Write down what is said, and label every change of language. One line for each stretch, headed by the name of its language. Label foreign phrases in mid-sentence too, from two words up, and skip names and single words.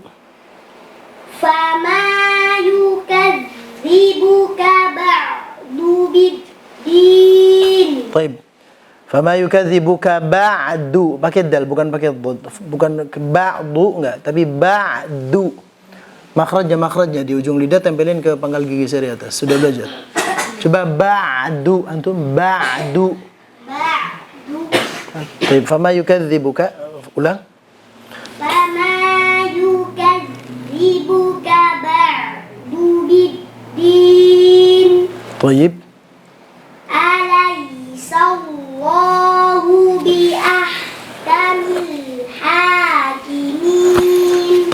Arabic: فما يكذبك بعد بالدين. Baik. فما يكذبك بعد.
Indonesian: Pakai dal, bukan pakai dhad. Bukan ba'du, enggak, tapi ba'du. Makhrajnya di ujung lidah tempelin ke pangkal gigi seri atas. Sudah belajar? Coba ba'du,
Arabic: أنتم بعد.
Indonesian: Baik,
Arabic: فما يكذبك.
Indonesian: Ulang.
Arabic: فما يكذبك بعد بالدين.
Indonesian: Baik.
Arabic: أليس الله بأحكم الحاكمين.